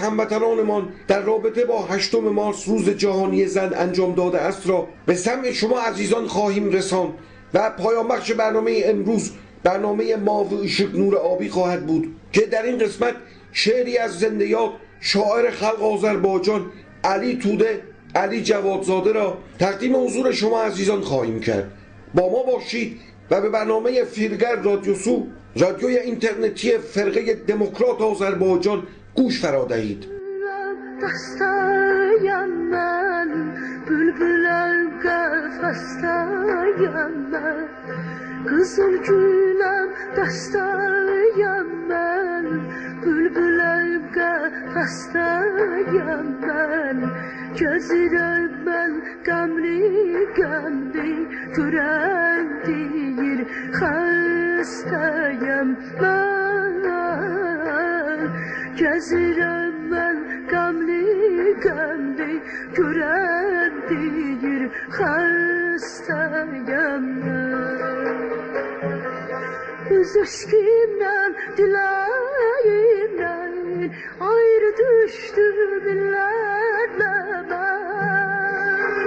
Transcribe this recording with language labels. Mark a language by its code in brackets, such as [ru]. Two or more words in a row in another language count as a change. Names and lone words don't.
[fa] هموطنانمان در رابطه با 8 مارس روز جهانی زن انجام داده است را به سمع شما عزیزان خواهیم رساند و پایان بخش برنامه امروز برنامه ماو عشق نور آبی خواهد بود که در این قسمت شعری از زنده یاد شاعر خلق آذربایجان علی توده علی جوادزاده را تقدیم حضور شما عزیزان خواهیم کرد. با ما باشید و به برنامه فیلگر رادیوسو، رادیوی اینترنتی فرقه دموکرات آذربایجان گوش فرا دهید. [az] Dastayam ben, bülbüler qafasdayam ben, Qızıl güləm dastayam ben, bülbüler qafasdayam ben, Gözürəm ben qəmli qəmli, görən deyir xəstəyəm ben, Gözürəm ben qəmli qəmli, görən deyir xəstəyəm mən. Öz eşqimdən, diləyimdən ayrı düşdüm illərlə mən.